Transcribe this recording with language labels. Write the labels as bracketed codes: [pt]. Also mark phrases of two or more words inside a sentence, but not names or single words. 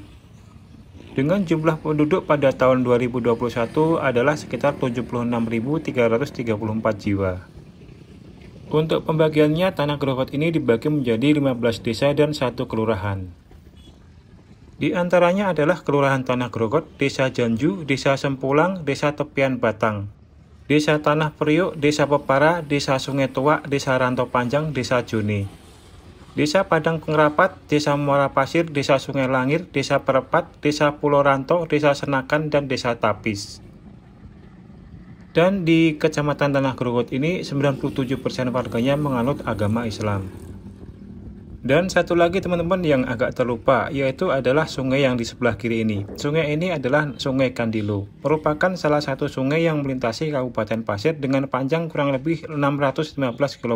[id] Dengan jumlah penduduk pada tahun 2021 adalah sekitar 76.334 jiwa. Untuk pembagiannya, Tanah Grogol ini dibagi menjadi 15 desa dan 1 kelurahan. Di antaranya adalah Kelurahan Tanah Grogol, Desa Janju, Desa Sempulang, Desa Tepian Batang, Desa Tanah Priuk, Desa Pepara, Desa Sungai Tua, Desa Rantau Panjang, Desa Jone, Desa Padang Pengrapat, Desa Muara Pasir, Desa Sungai Langir, Desa Perepat, Desa Pulau Rantau, Desa Senakan, dan Desa Tapis. Dan di Kecamatan Tanah Grogol ini 97% warganya menganut agama Islam. Dan satu lagi teman-teman yang agak terlupa, yaitu adalah sungai yang di sebelah kiri ini. Sungai ini adalah Sungai Kandilo, merupakan salah satu sungai yang melintasi Kabupaten Pasir dengan panjang kurang lebih 615 km.